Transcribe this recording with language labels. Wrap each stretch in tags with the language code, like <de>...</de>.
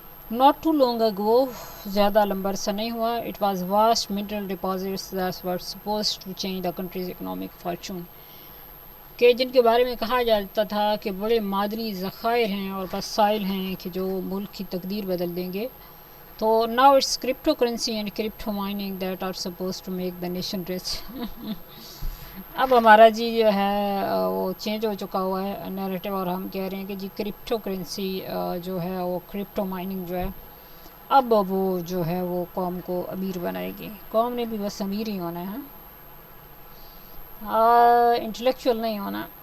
<en>Not too long ago،</en> <ur>زیادہ لمبا عرصہ نہیں ہوا،</ur> <en>it was vast mineral deposits that were supposed to change the country's economic fortune،</en> <ur>کہ جن کے بارے میں کہا جاتا تھا کہ بڑے معدنی ذخائر ہیں اور وسائل ہیں کہ جو ملک کی تقدیر بدل دیں گے.</ur> <en>تو now it's cryptocurrency and crypto mining that are supposed to make the nation rich.</en> <ur>اب ہمارا جی جو ہے وہ چینج ہو چکا ہوا ہے نیریٹو، اور ہم کہہ رہے ہیں کہ جی کرپٹو کرنسی جو ہے وہ کرپٹو مائننگ جو ہے اب وہ جو ہے وہ قوم کو امیر بنائے گی. قوم نے بھی بس امیر ہی ہونا ہے، انٹلیکچوئل نہیں ہونا.</ur>